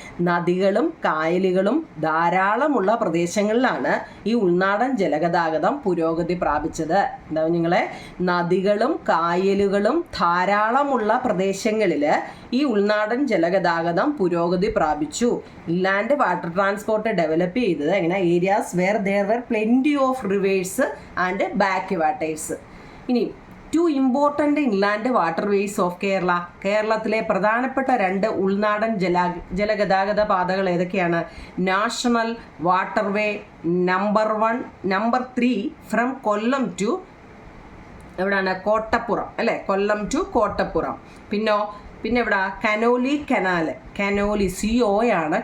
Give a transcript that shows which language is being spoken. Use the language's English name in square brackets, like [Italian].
[Malayalam] നദികളും കായലുകളും ധാരാളമുള്ള പ്രദേശങ്ങളിലാണ് ഈ ഉൾനാടൻ ജലഗതാഗതം പുരോഗതി പ്രാപിച്ചത്. നിങ്ങളെ നദികളും കായലുകളും ധാരാളമുള്ള പ്രദേശങ്ങളിൽ ഈ ഉൾനാടൻ ജലഗതാഗതം പുരോഗതി പ്രാപിച്ചു. [English] inland water transport develop [Malayalam] ചെയ്തത് എങ്ങനെ? [English] Areas where there were plenty of rivers and backwaters. ഇനി 2 important inland waterways of Kerala. [Malayalam] കേരളത്തിലെ പ്രധാനപ്പെട്ട 2 ഉൾനാടൻ ജലഗതാഗത പാതകൾ ഏതൊക്കെയാണ്? [English] national waterway number 1, number 3 from Kollam to [Malayalam] എവിടെയാണ്? കോട്ടപ്പുറം അല്ലേ, കൊല്ലം ടു കോട്ടപ്പുറം. പിന്നെ ഇവിടെ കനോലി കനാൽ, CO ആണ്.